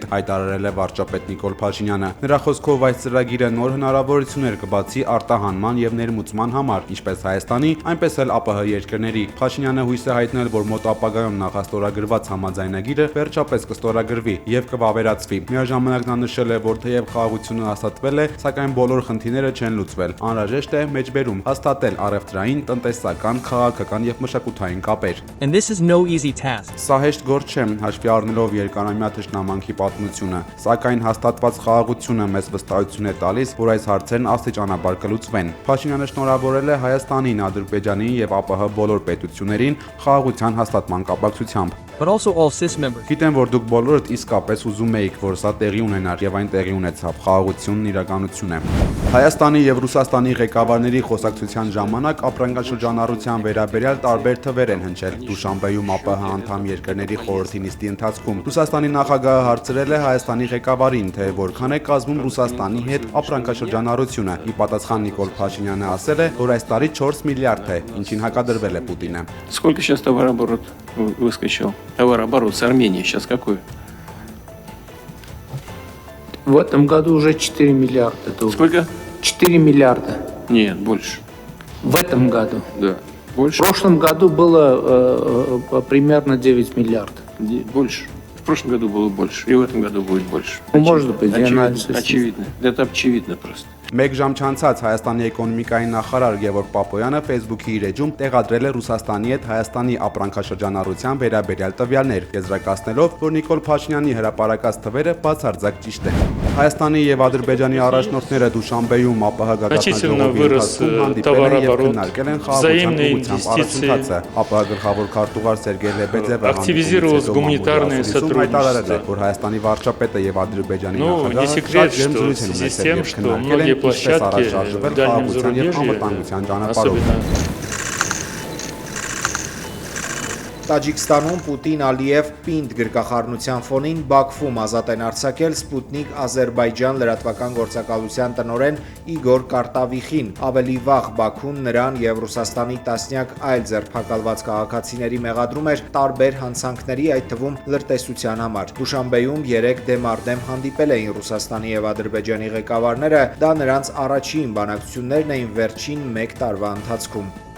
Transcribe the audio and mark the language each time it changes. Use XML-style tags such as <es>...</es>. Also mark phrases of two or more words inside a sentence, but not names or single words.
<hy>հայտարարել է վարչապետ Նիկոլ Փաշինյանը։ Նրա խոսքով այս ծրագիրը նոր հնարավորություններ կբացի արտահանման եւ ներմուծման համար, ինչպես Հայաստանի, այնպես էլ ԱՊՀ երկրների։ Փաշինյանը հույս է հայտնել, որ մոտ ապագայում նախաստորագրված համաձայնագիրը վերջապես կստորագրվի եւ կվավերացվի։ Միաժամանակ նա նշել է, որ թեև խաղաղությունը հաստատվել է, սակայն բոլոր խնդիրները չեն լուծվել։ Անհրաժեշտ է մեջբերում հաստատել առևտրային, տնտեսական, քաղաքական եւ մշակութային կապեր։</hy> <en>And this is no easy task.</en> <hy>Սա հեշտ գործ չէ, հաշվի առնելով երկարամյա թշնամանքի պատմությունը, սակայն հաստատված խաղաղությունը մեզ վստահություն է տալիս, որ այս հարցերն աստիճանաբար կլուծվեն։ Փաշինյանը շնորհավորել է Հայաստանին, Ադրբեջանին եւ ԱՊՀ բոլոր պետություններին խաղաղության հաստատման կապակցությամբ։</hy> <en>But also all CIS members.</en> <hy>Գիտեմ, որ դուք բոլորդ իսկապես ուզում էիք, որ սա տեղի ունենար եւ այն տեղի ունեցավ, խաղաղությունն իրականություն է։ Հայաստանի եւ Ռուսաստանի ղեկավարների խոսակցության ժամանակ ապրանքաշրջանառության վերաբերյալ տարբեր թվեր են հնչել Դուշանբեում ԱՊՀ անդամ երկրների խորհրդի նիստի ընթացքում։ Ռուսաստանի նախագահը հարցրել է Հայաստանի ղեկավարին, թե որքան է кazվում Ռուսաստանի հետ ապրանքաշրջանառությունը։ Ի պատասխան Նիկոլ Փաշինյանը ասել է, որ այս տարի 4 միլիարդ է, ինչին հակադրվել է Պուտինը։</hy> <ru>Сколько сейчас товарооборот выскочил? Товарооборот с Арменией сейчас какой? В этом году уже 4 миллиарда долларов. Сколько? 4 миллиарда. Нет, больше. В этом году. Да. Больше? В прошлом году было примерно 9 миллиардов. Больше. В прошлом году было больше. И в этом году будет больше. Ну, может быть, я очевидно, анализ очевидно. Это очевидно просто.</ru> <hy>Մեկ ժամ չանցած Հայաստանի էկոնոմիկայի նախարար Գևորգ Պապոյանը Facebook-ի իր էջում տեղադրել է Ռուսաստանի հետ Հայաստանի ապրանքաշրջանառության վերաբերյալ տվյալներ, եզրակացնելով, որ Նիկոլ Փաշինյանի հրապարակած թվերը բացարձակ ճիշտ են։ Հայաստանի եւ Ադրբեջանի առաջնորդները Դուշանբեում ԱՊՀ գագաթնաժողովի ընթացքում հանդիպել են եւ քննարկել են խաղաղության ուղղությամբ առաջընթացը։ ԱՊՀ գլխավոր քարտուղար Սերգեյ Լեբեդևը հայտարարել է, որ Հայաստանի վարչապետը եւ Ադրբեջանի նախագահը շատ ջերմ զրույց են ունեցել եւ քննարկել են</hy> <ru>площадки в дальнем зарубежье,</ru> <hy>Տաջիկստանում Պուտին-Ալիև պինդ գրկախառնության ֆոնին Բաքվում ազատ են արձակել Սպուտնիկ Ադրբեջան լրատվական գործակալության տնօրեն Իգոր Կարտավիխին։ Ավելի վաղ Բաքուն նրան եւ Ռուսաստանի տասնյակ այլ ձերբակալված քաղաքացիների մեղադրում էր տարբեր հանցանքների, այդ թվում լրտեսության համար։ Դուշանբեում 3 դեմ հանդիպել էին Ռուսաստանի եւ Ադրբեջանի ղեկավարները, դա նրանց առաջին բանակցություններն էին վերջին 1 տարվա ընթացքում։</hy>